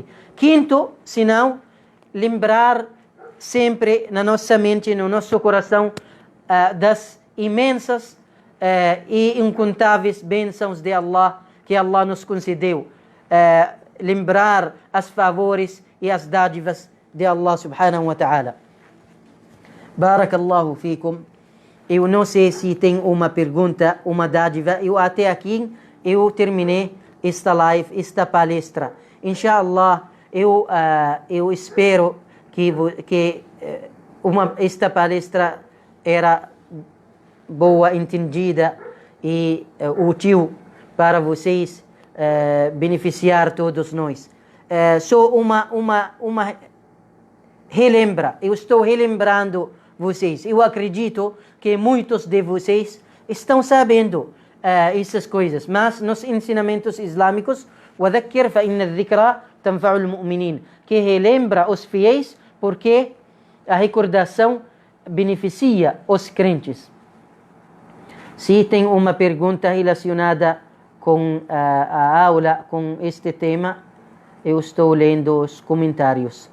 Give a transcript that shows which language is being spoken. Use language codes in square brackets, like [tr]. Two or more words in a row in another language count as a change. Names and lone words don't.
[pt] Quinto sinal, lembrar sempre na nossa mente, no nosso coração, das imensas e incontáveis bênçãos de Allah, que Allah nos concedeu. Lembrar as favores e as dádivas de [ar] الله سبحانه وتعالى. بارك الله فيكم. [pt] Eu não sei se tem uma pergunta, uma dádiva. Até aqui eu terminei esta live, esta palestra. Inshallah, eu espero que esta palestra era boa, entendida e útil para vocês, beneficiar todos nós. Só uma relembra. Eu estou relembrando vocês. Eu acredito que muitos de vocês estão sabendo essas coisas, mas nos ensinamentos islâmicos, [ar] وَذَكِّرْ فَإِنَّ الذِّكْرَى تَنْفَعُ الْمُؤْمِنِينَ, [pt] que relembra os fiéis porque a recordação beneficia os crentes. Se tem uma pergunta relacionada com a aula, com este tema, eu estou lendo os comentários.